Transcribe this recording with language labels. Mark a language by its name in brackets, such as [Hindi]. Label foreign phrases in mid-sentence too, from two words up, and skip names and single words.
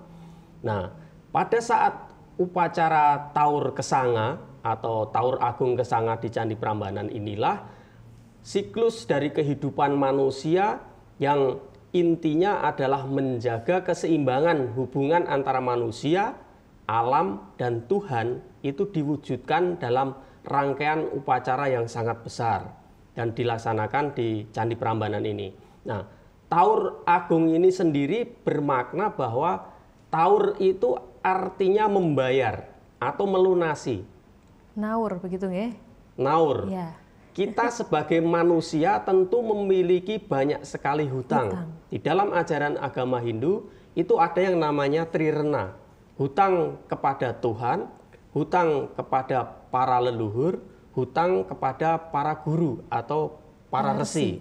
[Indonesian] Nah, pada saat upacara Taur Kesanga atau Taur Agung Kesanga di Candi Prambanan inilah siklus dari kehidupan manusia yang intinya adalah menjaga keseimbangan hubungan antara manusia, alam, dan Tuhan itu diwujudkan dalam rangkaian upacara yang sangat besar dan dilaksanakan di Candi Prambanan ini. Nah, Taur Agung ini sendiri bermakna bahwa taur itu artinya membayar atau melunasi. Naur begitu nggih? Naur. Kita sebagai manusia tentu memiliki banyak sekali hutang. Di dalam ajaran agama Hindu itu ada yang namanya trirena. Hutang kepada Tuhan, hutang kepada para leluhur, hutang kepada para guru atau para resi.